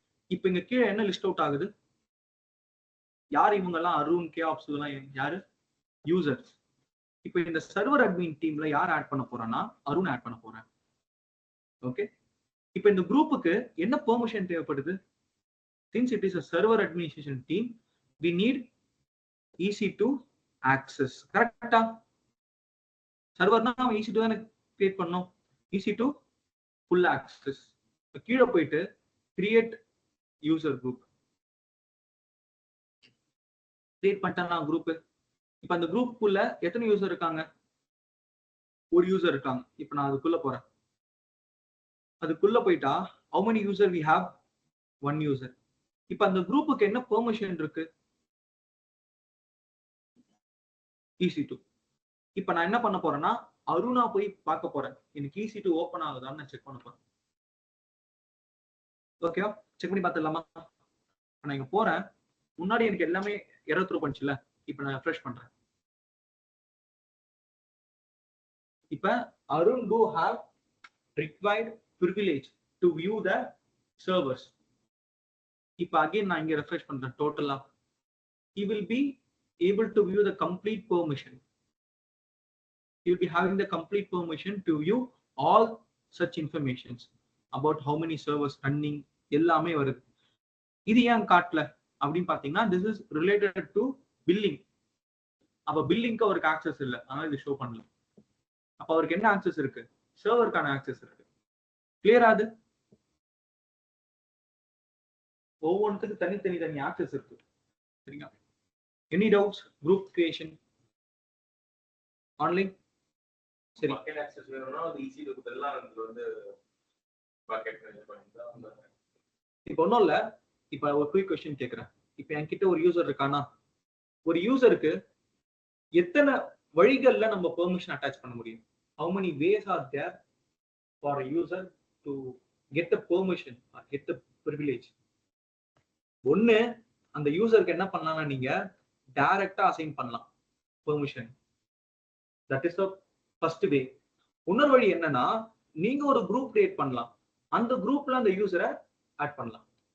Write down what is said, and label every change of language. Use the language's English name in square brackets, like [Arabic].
[Tamil] இப்ப இங்க கீழே என்ன லிஸ்ட் அவுட் ஆகுது, யார் இவங்க எல்லாம், அருண், கேஆப்ஸ் எல்லாம் யாரு, யூசர்ஸ். இப்ப இந்த சர்வர் அட்மின் டீம்ல யார் ஆட் பண்ண போறான்னா, அருண் ஆட் பண்ண போறேன். ஓகே, இப்ப இந்த குரூப்புக்கு என்ன பெர்மிஷன் தேவைப்படுது? [English] since it is a server administration team, we need EC2 access. [Tamil] கரெக்டா? சர்வர்னா EC2 தானே கிரியேட் பண்ணோம். EC2 full access. கீழே போயிட்டு கிரியேட் யூசர் குரூப் கிரியேட் பண்ணிட்டா குரூப். இப்ப அந்த குரூப்புக்குள்ள எத்தனை யூசர் இருக்காங்க? ஒரு யூசர் இருக்காங்க. இப்ப நான் அதுக்குள்ள போறேன். அதுக்குள்ள போயிட்டா [English] how many user we have? 1 user. [Tamil] இப்ப அந்த குரூப்புக்கு என்ன பெர்மிஷன் இருக்கு? EC2. இப்ப நான் என்ன பண்ண போறேன்னா, அருணா போய் பார்க்க போறேன், எனக்கு EC2 ஓபன் ஆகுதான்னு நான் செக் பண்ண போறேன். ஓகேவா? செக் பண்ணி பார்த்துடலாமா? நான் இங்க போறேன், முன்னாடி எனக்கு எல்லாமே எரர் த்ரோ பண்ணுச்சுல, இப்ப நான் ரெஃப்ரெஷ் பண்றேன். [English] இப்ப Arun do have required privilege to view the servers. [Tamil] இப்ப அகைன் நான் இங்க ரெஃப்ரெஷ் பண்றேன் டோட்டலா. [English] he will be able to view the complete permission. he will be having the complete permission to view all such informations about how many servers running [Tamil] எல்லாமே வருது. இது ஏன் காட்டல அப்படின்னு பாத்தீங்கன்னா, [English] this is related to billing. [Tamil] அப்ப பில்லிங்க்கு அவருக்கு access இல்லை, அதனால இது ஷோ பண்ணல. அப்ப அவருக்கு என்ன ஆக்சஸ் இருக்கு? சர்வருக்கான ஆக்சஸ் இருக்கு. கிளியர் ஆகுது? ஒவ்வொன்றுத்துக்கு தனி ஆக்சஸ் இருக்கு. சரிங்களா? Any doubts? Group creation online சரி. பக்கெட் ஆக்சஸ் வேணும்னா அது ஈஸி இருக்கு. எல்லாம் வந்து பக்கெட் மேனேஜ் பண்ணிட்டா. இப்போ ஒன்றும் இல்லை, இப்போ ஒரு குயிக் கொஸ்டின் கேட்குறேன். இப்போ என்கிட்ட ஒரு யூசர் இருக்கானா, ஒரு யூசருக்கு எத்தனை வழிகள்ல நம்ம பெர்மிஷன் அட்டாச் பண்ண முடியும்? [English] How many ways are there for a user to get the permission or get the privilege? [Tamil] ஒண்ணு, அந்த யூசருக்கு என்ன பண்ணலாம்னா நீங்க டைரக்டா அசைன் பண்ணலாம் permission. [English] That is the first way. [Tamil] இன்னொரு வழி என்னன்னா, நீங்க ஒரு குரூப் கிரியேட் பண்ணலாம், அந்த குரூப்ல அந்த யூசரை ஆட் பண்ணலாம்.